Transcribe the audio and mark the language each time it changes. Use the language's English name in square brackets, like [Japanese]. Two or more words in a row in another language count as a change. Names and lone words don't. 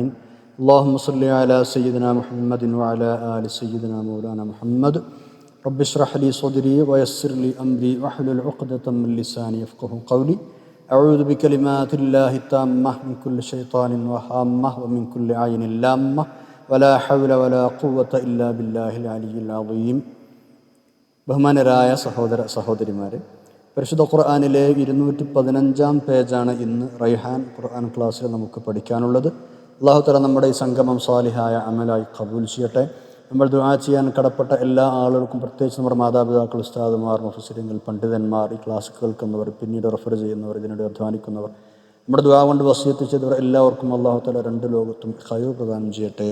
[Arabic] اللهم صل على سيدنا محمد وعلى آل سيدنا مولانا محمد. رب اشرح لي صدري ويسر لي أمري واحلل عقدة من لساني يفقهوا قولي. أعوذ بكلمات الله التامة من كل شيطان وهامة ومن كل عين لامة ولا حول ولا قوة إلا بالله العلي العظيم. [Malayalam] ബഹുമാനരായ സഹോദര സഹോദരിമാരെ, പരിശുദ്ധ ഖുർആനിലെ 215 പേജാണ് ഇന്ന് റൈഹാൻ ഖുർആൻ ക്ലാസ്സിൽ നമുക്ക് പഠിക്കാനുള്ളത്. അല്ലാഹു തആല നമ്മുടെ ഈ സംഗമം സാലിഹായ അമലായി ഖബൂൽ ചെയ്യട്ടെ. നമ്മൾ ദുആ ചെയ്യാൻ കടപ്പെട്ട എല്ലാ ആളുകൾക്കും, പ്രത്യേകിച്ച് നമ്മുടെ മാതാപിതാക്കൾ, ഉസ്താദുമാർ, മുഫസ്സിറുകൾ, പണ്ഡിതന്മാർ, ഈ ക്ലാസ് കേൾക്കുന്നവർ, പിന്നീട് റെഫർ ചെയ്യുന്നവർ, ഇതിനിടെ അധ്വാനിക്കുന്നവർ, നമ്മുടെ ദുആ കൊണ്ട് വസിയത്ത് ചെയ്തവർ എല്ലാവർക്കും അല്ലാഹു തആല രണ്ട് ലോകത്തും ഖൈർ പ്രദാനം ചെയ്യട്ടെ.